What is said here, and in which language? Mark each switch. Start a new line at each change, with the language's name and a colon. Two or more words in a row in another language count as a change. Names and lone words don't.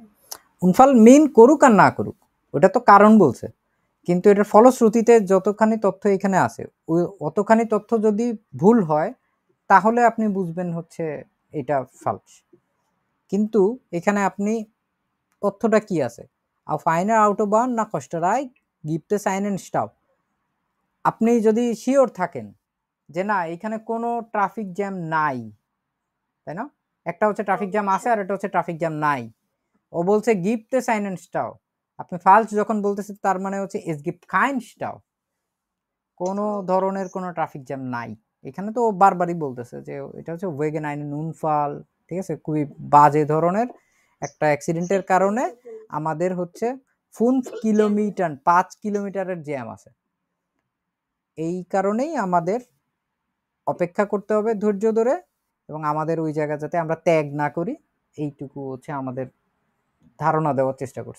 Bangla: উনফাল মিন করুক আর না করুক ওটা তো কারণ বলছে, কিন্তু এটার ফলশ্রুতিতে যতখানি তথ্য এখানে আছে অতখানি তথ্য যদি ভুল হয় তাহলে আপনি বুঝবেন হচ্ছে এটা ফালস। কিন্তু এখানে আপনি তথ্যটা কি আছে,
German: auf einer Autobahn nach Österreich gibt es einen Stau,
Bangla: আপনি যদি শিওর থাকেন যে না এখানে কোনো ট্রাফিক জ্যাম নাই, তাই না, একটা হচ্ছে ট্রাফিক জ্যাম আছে আর একটা হচ্ছে ট্রাফিক জ্যাম নাই, ও বলছে
German: gibt es einen Stau,
Bangla: আপনি ফালস যখন বলতেছেন তার মানে হচ্ছে
German: es gibt kein Stau,
Bangla: কোনো ধরনের কোনো ট্রাফিক জ্যাম নাই। এখানে তো বারবারই বলতেছে যে এটা হচ্ছে
German: wegen einen Unfall,
Bangla: ঠিক আছে, খুবই বাজে ধরনের একটা অ্যাক্সিডেন্টের কারণে আমাদের হচ্ছে 5 কিলোমিটার 5 কিলোমিটারের জ্যাম আছে, এই কারণেই আমাদের অপেক্ষা করতে হবে ধৈর্য ধরে, এবং আমাদের ওই জায়গা যাতে আমরা ত্যাগ না করি এইটুকু হচ্ছে আমাদের ধারণা দেওয়ার চেষ্টা করছে।